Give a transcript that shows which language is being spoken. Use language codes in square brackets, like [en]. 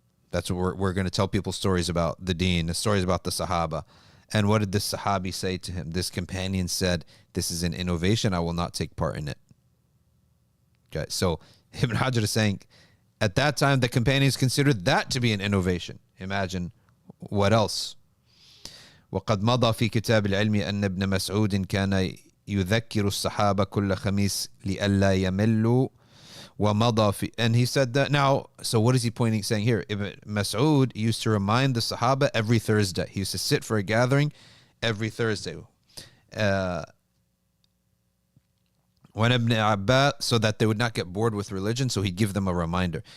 [en] That's what we're going to tell people stories about the Deen, the stories about the Sahaba. And what did this Sahabi say to him? This companion said, this is an innovation. I will not take part in it. Okay, so Ibn Hajar is saying, at that time, the companions considered that to be an innovation. Imagine what else. [ar] وقد مضى في كتاب العلم أن ابن مسعود كان يذكر الصحابة كل خميس لئلا يملوا ومضى في, [en] and he said that now. So what is he saying here? Ibn Mas'ud used to remind the Sahaba every Thursday. He used to sit for a gathering every Thursday. When Ibn Abbas, so that they would not get bored with religion, so he'd give them a reminder.